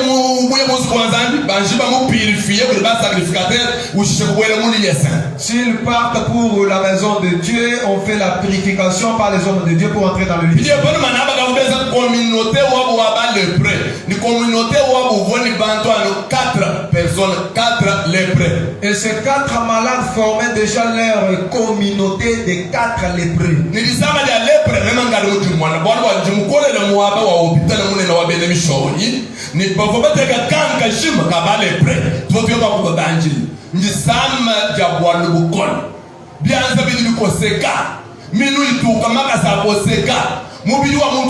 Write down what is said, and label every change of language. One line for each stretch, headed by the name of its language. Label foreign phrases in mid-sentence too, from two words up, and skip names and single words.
French: S'ils partent pour la maison de Dieu, on fait la purification par les hommes de Dieu pour entrer dans le lit. Et ces 4 malades formaient déjà leur communauté de 4 lépreux.
Luba-Lulua: Njisama jabwanu bukon bianza bidi bikoseka minu ituka makasa koseka mubili wa muntu